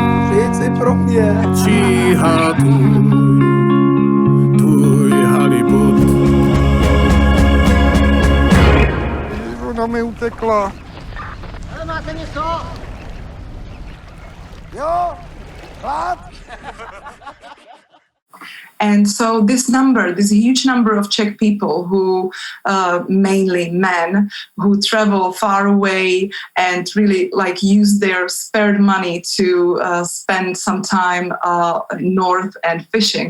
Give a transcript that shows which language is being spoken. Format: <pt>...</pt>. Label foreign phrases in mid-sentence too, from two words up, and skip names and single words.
<cs>Přijď si pro mě. číhá tvůj uteklo. Ale máte něco? Jo, hlad.</cs> <en>And so this huge number of Czech people who, mainly men, who travel far away and really like use their spared money to spend some time north and fishing.</en>